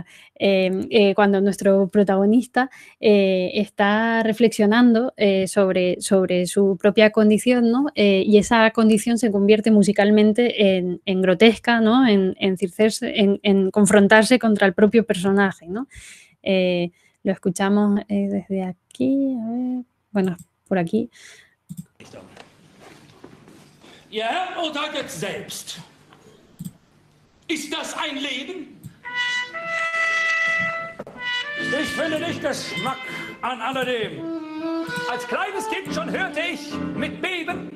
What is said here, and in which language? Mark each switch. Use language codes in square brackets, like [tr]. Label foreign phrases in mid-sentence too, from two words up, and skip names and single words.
[es] Cuando nuestro protagonista está reflexionando sobre su propia condición, ¿no? Y esa condición se convierte musicalmente en grotesca, ¿no? En confrontarse contra el propio personaje, ¿no? Lo escuchamos desde aquí, a ver, bueno, por aquí. [de] Ihr Herr urteilt selbst. Ist das ein Leben? Ich finde nicht Geschmack an alledem. Als kleines Kind schon hörte ich mit Beben.